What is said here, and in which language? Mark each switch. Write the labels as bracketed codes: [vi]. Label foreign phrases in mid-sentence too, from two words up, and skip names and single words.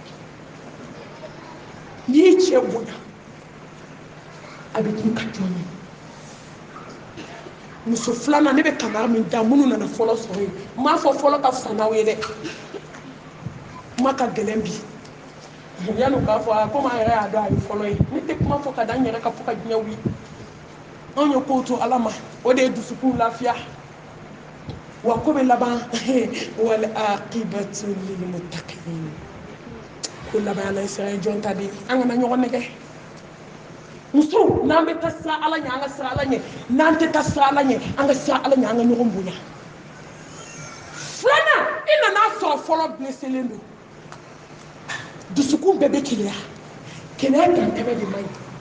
[bm] n'i ye cɛ bonya a bɛ k'i ka jɔn ye muso filanan ne bɛ kamara min da minnu nana fɔlɔ sɔrɔ yen n m'a fɔ fɔlɔ ka fisa n'aw ye dɛ kuma ka gɛlɛn bi yanni u k'a fɔ komi an yɛrɛ y'a dɔn a ye fɔlɔ ye ne tɛ kuma fɔ ka da n yɛrɛ ka fɔ ka diɲɛ wuli anw ye kow to ala ma o de ye dusukun lafiya wa ko bɛ laban [ar] والعاقبة للمتقين [bm] ko laban ala sira jɔn ta di an kana ɲɔgɔn nɛgɛ muso n'an bɛ taa sira ala ɲɛ an ka sira ala ɲɛ n'an tɛ taa sira ala ɲɛ an ka sira ala ɲɛ an ka ɲɔgɔn bonya filanan i nana sɔrɔ fɔlɔ blesselen don dusukun bɛɛ bɛ keleya keleya dantɛmɛ de man ɲi